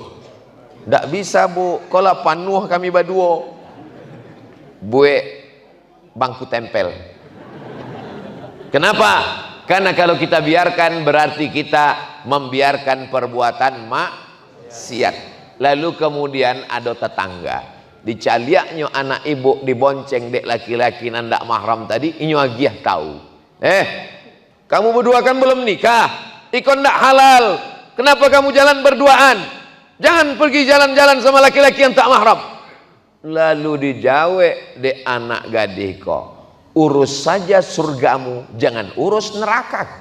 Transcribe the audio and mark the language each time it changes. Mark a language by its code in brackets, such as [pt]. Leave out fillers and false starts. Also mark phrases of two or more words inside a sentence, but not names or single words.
[min] Tak bisa bu, kalau panuh kami berdua, buat bangku tempel. [id] Kenapa? Karena kalau kita biarkan berarti kita membiarkan perbuatan maksiat. [min] Lalu kemudian ada tetangga dicaliaknya anak ibu dibonceng dek laki-laki nandak mahram tadi, inyo agiah tahu. Kamu berdua kan belum nikah, ikon ndak halal. [id] Kenapa kamu jalan berduaan? Jangan pergi jalan-jalan sama laki-laki yang tak mahram. [min] Lalu dijawe dek anak gadih kok, urus saja surgamu, jangan urus nerakaku.